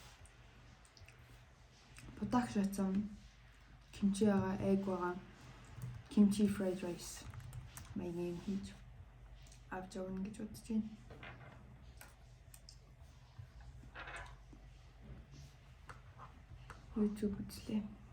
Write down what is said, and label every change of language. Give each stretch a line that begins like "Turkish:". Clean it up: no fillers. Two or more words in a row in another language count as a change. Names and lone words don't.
Mongolian: Будаа шатсан kimchi байгаа, egg байгаа.
English: Kimchi fried rice.
Mongolian: Маягийн хийж авч явна гэж бодож байна. YouTube үзлээ.